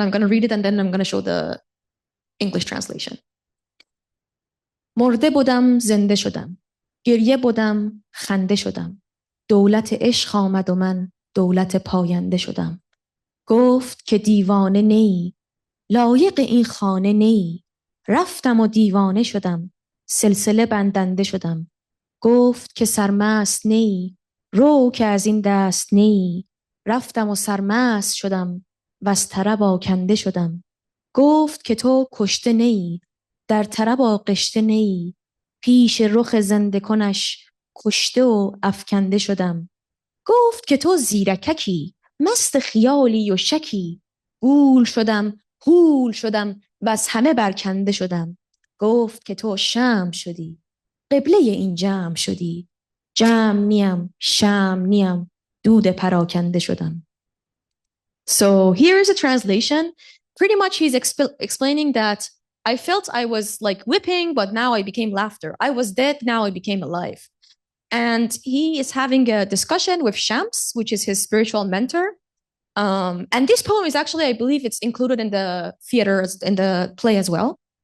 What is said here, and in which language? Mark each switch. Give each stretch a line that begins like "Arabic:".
English: I'm going to read it and then I'm going to show the English translation.
Persian: مرده بودم زنده شدم، گریه بودم خنده شدم، دولت عشق آمد و من دولت پاینده شدم. گفت که دیوانه نی، لایق این خانه نی، رفتم و دیوانه شدم، سلسله بندنده شدم. گفت که سرمست نی، رو که از این دست نی، رفتم و سرمست شدم و از طرب آکنده شدم. گفت که تو کشته نی، در طرب آغشته نی، پیش رخ زنده کنش کشته و افکنده شدم. گفت که تو زیرککی، مست خیالی و شکی، گول شدم، هول شدم و از همه برکنده شدم. گفت که تو شمع شدی، قبله این جمع شدی، جمع نیم، شمع نیم، دود پراکنده شدم.
English: So here is a translation. Pretty much he's explaining that I felt I was like whipping, but now I became laughter. I was dead, now I became alive. And he is having a discussion with Shams, which is his spiritual mentor. And this poem is actually, I believe it's included in the theater, in the play as well.